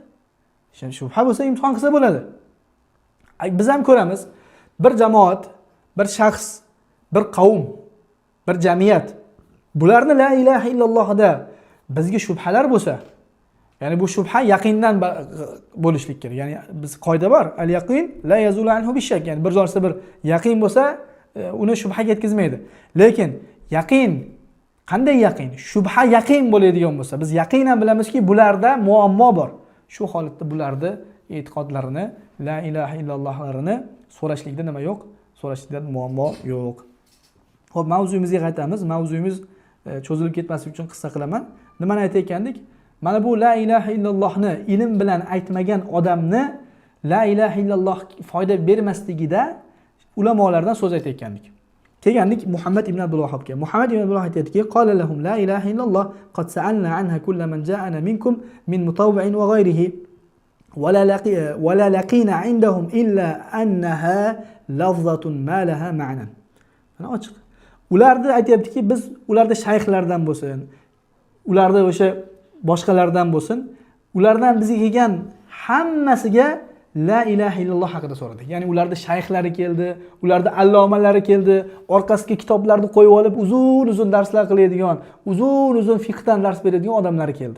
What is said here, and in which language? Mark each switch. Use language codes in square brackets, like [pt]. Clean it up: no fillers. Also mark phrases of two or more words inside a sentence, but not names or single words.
[uz] Shubha bo'lsa, imtihon qilsa bo'ladi. Biz ham ko'ramiz, bir jamoat, bir shaxs, bir qavm, bir jamiyat bularni [ar] لا إله إلا اللهda [uz] bizga shubhalar bo'lsa, ya'ni bu shubha yaqindan bo'lishlik kerak. Ya'ni biz qoida bor, [ar] اليقين لا يزول عنه بالشك. [uz] Ya'ni bir narsa bir yaqin bo'lsa, uni shubhaga yetkazmaydi. Lekin yaqin qanday yaqin? Shubha yaqin bo'ladigan bo'lsa, biz yaqinan bilamizki, bularda muammo bor. Shu holatda bularni e'tiqodlarini, [ar] لا إله إلا اللهlarini [uz] so'rashlikda nima yo'q? So'rashlikda muammo yo'q. Xo'p, mavzuyimizga qaytamiz. Mavzuyimiz cho'zilib ketmasligi uchun qissa qilaman. Nimani aytayotgandik? Mana bu [ar] لا إله إلا اللهni [uz] ilm bilan aytmagan odamni [ar] لا إله إلا الله [uz] foyda bermasligida ulamolardan so'z aytayotgandik. kelgandik Muhammad ibn Abdul Vahhobga. Muhammad ibn Abdul Vahhob aytadiki: [ar] "قال لهم لا إله إلا الله قد سألنا عنها كل من جاءنا منكم من مطوع وغيره ولا لقينا عندهم إلا أنها لفظة ما لها معنى." [uz] Mana ochiq. Ularni aytayaptiki, biz ularda shayxlardan bo'lsin, ularda o'sha boshqalardan bo'lsin, ulardan bizga kelgan hammasiga [ar] لا إله إلا الله [uz] haqida so'radik. Ya'ni ularda shayxlari keldi, ularda allomalari keldi, orqasiga kitoblarni qo'yib olib uzun-uzun darslar qiladigan, uzun-uzun fiqhdan dars beradigan odamlar keldi.